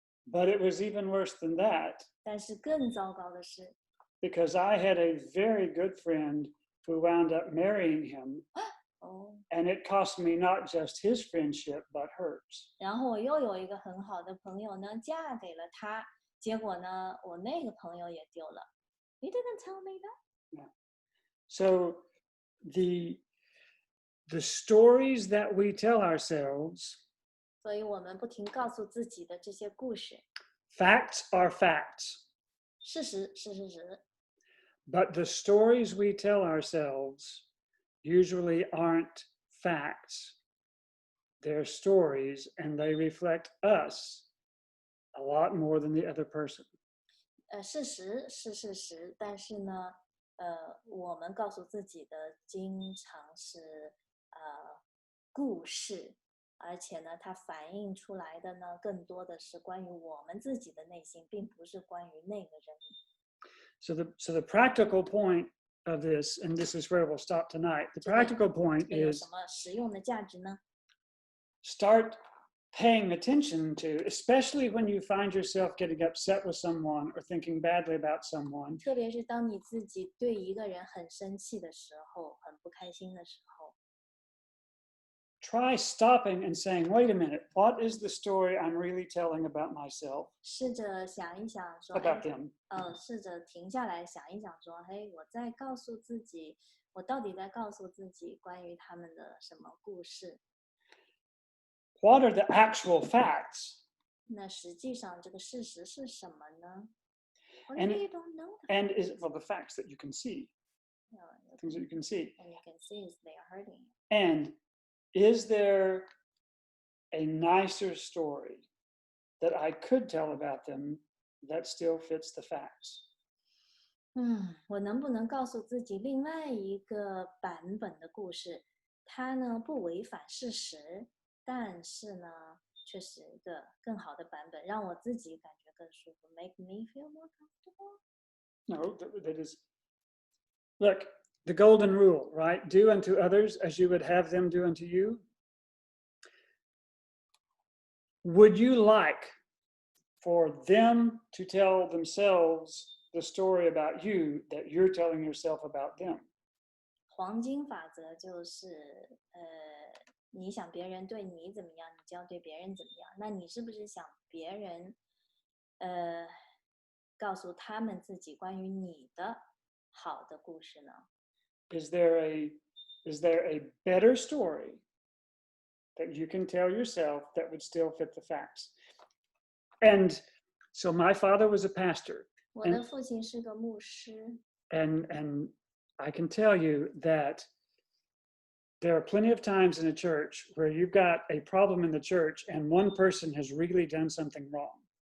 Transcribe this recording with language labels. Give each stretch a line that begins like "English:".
English: But it was even worse than that
Chinese: 但是更糟糕的是，
English: because I had a very good friend who wound up marrying him,
Chinese: 哦，
English: and it cost me not just his friendship, but hers.
Chinese: 然后我又有一个很好的朋友呢，嫁给了他，结果呢，我那个朋友也丢了。
English: You didn't tell me that. So the stories that we tell ourselves,
Chinese: 所以我们不停告诉自己的这些故事，
English: facts are facts,
Chinese: 事实是事实，
English: but the stories we tell ourselves usually aren't facts. They're stories, and they reflect us a lot more than the other person.
Chinese: 事实是事实，但是呢，我们告诉自己的经常是故事，而且呢，它反映出来的呢，更多的是关于我们自己的内心，并不是关于那个人。
English: So the practical point of this, and this is where we'll stop tonight. The practical point
Chinese: 这有
English: is
Chinese: 什么实用的价值呢？
English: start paying attention to, especially when you find yourself getting upset with someone or thinking badly about someone.
Chinese: 特别是当你自己对一个人很生气的时候，很不开心的时候，
English: Try stopping and saying, wait a minute, what is the story I'm really telling about myself,
Chinese: 试着想一想说，
English: about them?
Chinese: 试着停下来想一想说，嘿，我在告诉自己，我到底在告诉自己关于他们的什么故事？
English: What are the actual facts?
Chinese: 那实际上这个事实是什么呢
English: And- ？Or you don't know them. And is it for the facts that you can see, things that you can see? And you can see is they are hurting you. And is there a nicer story that I could tell about them that still fits the facts?
Chinese: 我能不能告诉自己另外一个版本的故事？它呢不违反事实，但是呢却是一个更好的版本，让我自己感觉更舒服 ，
English: make me feel more comfortable. No, that is. Look, the golden rule, right? Do unto others as you would have them do unto you. Would you like for them to tell themselves the story about you that you're telling yourself about them?
Chinese: 黄金法则就是，你想别人对你怎么样，你就要对别人怎么样。那你是不是想别人，告诉他们自己关于你的好的故事呢？
English: Is there a better story that you can tell yourself that would still fit the facts? And so my father was a pastor,
Chinese: 我的父亲是个牧师，
English: and I can tell you that there are plenty of times in a church where you've got a problem in the church and one person has really done something wrong.